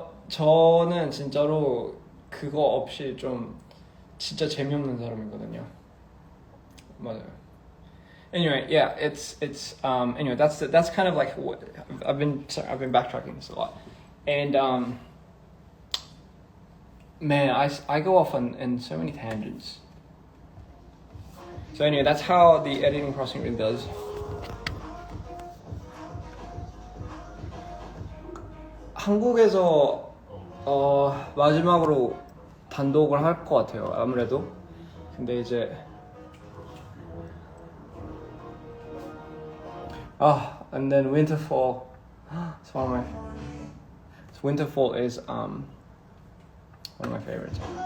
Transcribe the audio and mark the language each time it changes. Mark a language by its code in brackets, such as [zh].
[ko] 저는 진짜로 그거 없이 좀 진짜 재미없는 사람이거든요. 맞아요. [en] Anyway, yeah, it's anyway, that's kind of like what I've been backtracking this a lot, and man, I go off in so many tangents. So anyway, that's how the editing process really does. [ko] 한국에서 마지막으로 단독을 할 것 같아요. 아무래도. 근데 이제 [en] and then Winterfall. It's one of my. So Winterfall is one of my favorites.